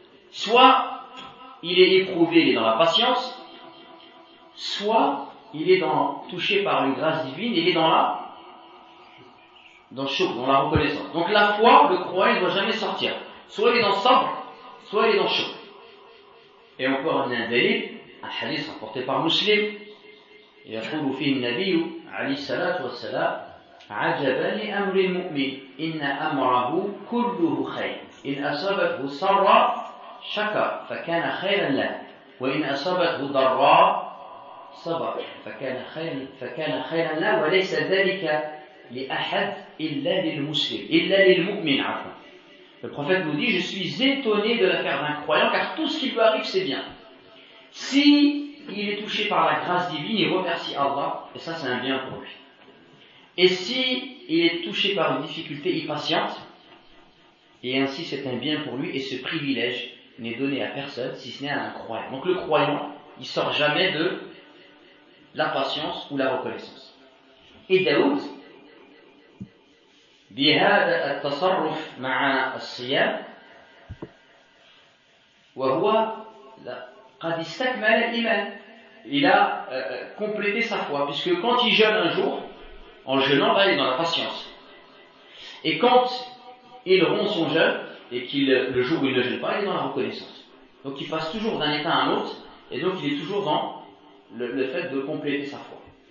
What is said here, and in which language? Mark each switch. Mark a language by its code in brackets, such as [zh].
[fr] Soit il est éprouvé, il est dans la patience, soit il est touché par une grâce divine, il est dans la reconnaissance. Donc la foi, le croyant, il ne doit jamais sortir. Soit il est dans le sabr, soit il est dans le choc. Et on peut ramener un dalil, un hadith rapporté par Muslim. [ar] يقول فيه النبي عليه الصلاة والسلام عجبا لأمر المؤمن إن أمره كله خير إن أصابته سراء شكر فكان خيرا له وإن أصابته ضراء صبر فكان خيرا له وليس ذلك لأحد إلا للمؤمن عفوا. [fr] Le prophète nous dit, je suis étonné de l'affaire d'un croyant car tout ce qui lui arrive c'est bien. Si il est touché par la grâce divine, il remercie Allah, et ça c'est un bien pour lui. Et si il est touché par une difficulté, il patiente, et ainsi c'est un bien pour lui, et ce privilège n'est donné à personne, si ce n'est à un croyant. Donc le croyant, il sort jamais de la patience ou la reconnaissance. [ar] Et Daoud, بهذا التصرف مع الصيام وهو قد استكمل الإيمان. [fr] Il a complété sa foi, puisque quand il jeûne un jour, en jeûnant, là il est dans la patience. Et quand il rompt son jeûne, et le jour où il ne jeûne pas, il est dans la reconnaissance. Donc il passe toujours d'un état à un autre, et donc il est toujours dans le fait de compléter sa foi.